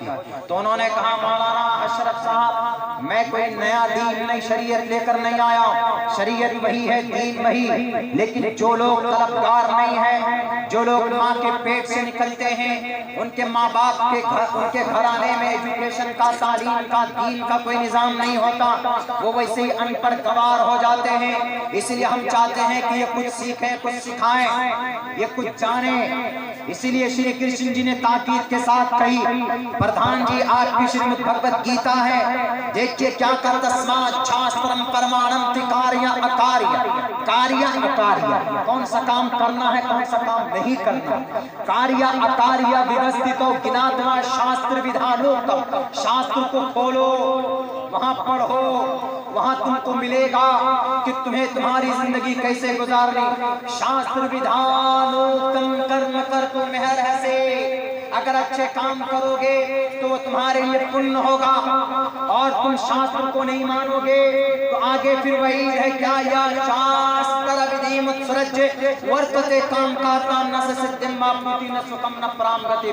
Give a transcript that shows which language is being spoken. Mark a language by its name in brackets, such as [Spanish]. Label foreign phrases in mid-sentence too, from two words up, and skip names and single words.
[Urdu] تو انہوں نے کہا مولانا اشرف صاحب میں کوئی نیا دین نئی شریعت لے کر نہیں آیا ہوں، شریعت وہی ہے، دین وہی، لیکن جو لوگ طلبگار نہیں ہیں، جو لوگ ماں کے پیٹ سے نکلتے ہیں، ان کے ماں باپ کے ان کے گھرانے میں ایجوکیشن کا، تعلیم کا، دین کا کوئی نظام نہیں ہوتا، وہ ویسے ہی ان پڑھ گوار ہو جاتے ہیں، اس لیے ہم چاہتے ہیں کہ یہ کچھ سیکھیں، کچھ سکھائیں، یہ کچھ جانیں۔ اسی لیے شری کرشن جی نے تاکید کے ساتھ کہی، پردھان جی آپ کی شریمد بھگوت گیتا ہے، دیکھیے کیا کہتا، [Sanskrit] तस्मात् शास्त्रं प्रमाणं ते कार्य अकार्य, कार्य अकार्य, [Urdu] کون سا کام کرنا ہے کون سا کام نہیں کرنا، [Sanskrit] कार्य अकार्य व्यवस्थितौ ज्ञात्वा शास्त्र विधानोक्तम्, [Urdu] شاستر کو کھولو، وہاں پڑھو، وہاں تم کو ملے گا کہ تمہیں تمہاری زندگی کیسے گزارنی۔ [Sanskrit] शास्त्र विधानोक्तम् कर्म कर्तुम् इहार्हसि, [Urdu] اگر اچھے کام کرو گے تو وہ تمہارے لیے پن ہوگا، اور تم شاستر کو نہیں مانو گے تو آگے پھر وہی ہے کیا، [Sanskrit] यः शास्त्र विधिम् उत्सृज्य वर्तते काम कारतः न सिद्धिम् अवाप्नोति न सुखम् न पराम् गतिम्.